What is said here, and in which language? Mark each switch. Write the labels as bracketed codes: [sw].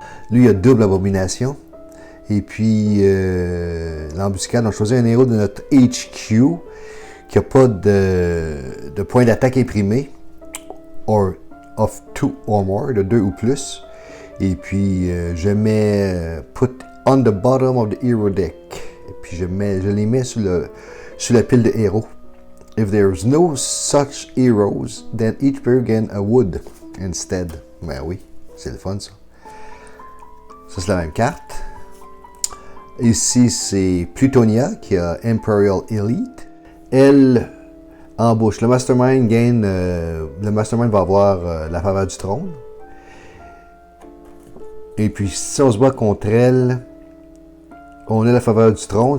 [fr] Lui, il a double abomination. Et puis, l'embuscade, on choisit un héros de notre HQ qui n'a pas de point d'attaque imprimé. [en] Or of 2 or more, [fr] de 2 ou plus. Et puis, je mets [en] put on the bottom of the hero deck. [fr] Et puis, je les mets sur la pile de héros. [en] If there's no such heroes, then each player gain a wood instead. [fr] Ben oui, c'est le fun ça. Ça, c'est la même carte. Ici, c'est Plutonia qui a Imperial Elite. Elle embauche. Le Mastermind gagne. Le Mastermind va avoir la faveur du trône. Et puis, si on se bat contre elle, on a la faveur du trône.